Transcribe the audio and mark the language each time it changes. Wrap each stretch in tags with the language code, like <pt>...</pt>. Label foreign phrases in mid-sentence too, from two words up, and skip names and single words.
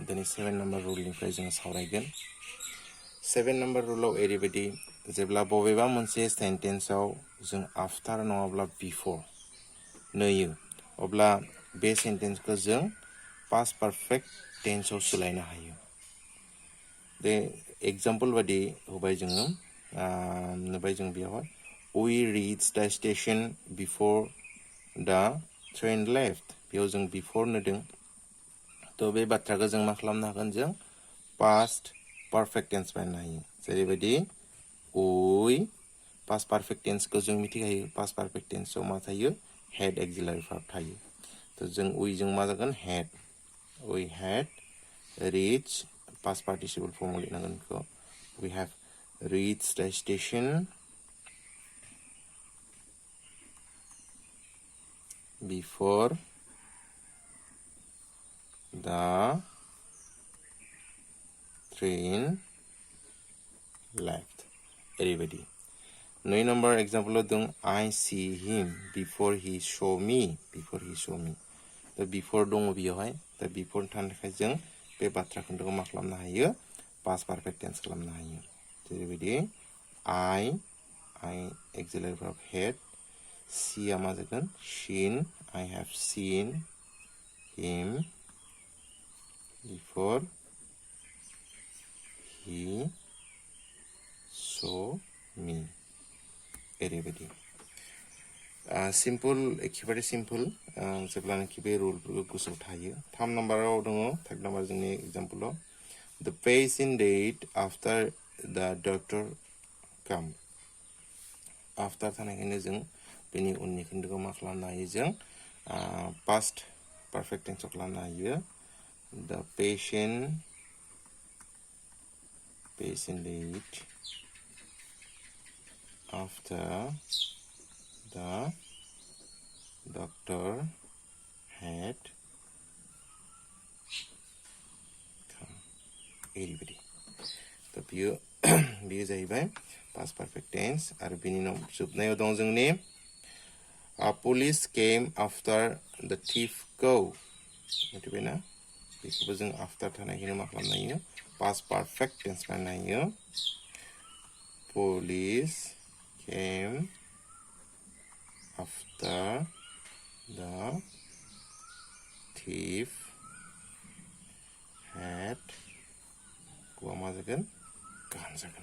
<brx>दिनै 7 नम्बर रुलनिफ्राय जोङो सावरायगोन। 7 नम्बर रुलाव ओरैबायदि जेब्ला बबेबा मोनसे सेन्टेन्सआव जों आफ्टार नङाब्ला बिफोर नुयो अब्ला बे सेन्टेन्सखौ जों</brx> <en>past perfect tense-आव</en> <brx>सोलायनो हायो। बे एग्जाम्पल बायदि होबाय जोङो नुबाय जों बेयावहाय</brx> <en>we reached the station before the train left।</en> <brx>बेयाव जों बिफोर नुदों। थ' बे बाथ्राखौ जों मा खालामनो हागोन जों</brx> <en>past perfect tense</en> <brx>बानायनो हायो। जेरैबायदि we</brx> <en>past perfect tense-खौ</en> <brx>जों मिथिखायो।</brx> <en>past perfect tense-आव</en> <brx>मा थायो</brx> <en>had auxiliary verb</en> <brx>थायो। थ' जों जों मा जागोन हेड</brx> <en>we had reached past participle form</en> <brx>लिरनांगोन बेखौ</brx> <en>we have reached the station before the train left।</en> <brx>ओरैबायदि 9 नम्बर एग्जाम्पलाव दं</brx> <en>I see him before he saw me।</en> <brx>दा बिफोर दङ बेयावहाय। दा बिफोर थानो थाखाय जों बे बाथ्रा खोन्दोखौ मा खालामनो हायो</brx> <en>past perfect tense</en> <brx>खालामनो हायो। जेरैबायदि</brx> <en>I auxiliary verb had see</en> <brx>आ मा जागोन</brx> <en>seen I have seen him before he saw me।</en> <brx>ओरैबायदि सिम्पल एखेबारे सिम्पल जेब्लानाखि बे रुलफोरखौ गोसोआव थायो। 3 नम्बराव दङ 3 नम्बर जोंनि एग्जाम्पलाव</brx> <en>the patient died after the doctor come।</en> <brx>आफ्टार थानायखायनो जों बेनि उननि खोन्दोखौ मा खालामनो हायो जों</brx> <en>past perfect tense-आव</en> <brx>खालामनो हायो</brx> <en>the patient died after the doctor had come।</en> <brx>ओरैबायदि दा बेयो जाहैबाय</brx> <en>past perfect tense.</en> <brx>आरो बेनि उनाव जोबनायाव दं जोंनि</brx> <en>police came after the thief go.</en> <brx>मिथिबायना बेखौबो जों आफ्टार थानायखायनो मा खालामनो हायो</brx> <en>past perfect tense</en> <brx>बानायनो हायो</brx> <en>police came after the thief had</en> <brx>गवा मा जागोन गान जागोन।</brx>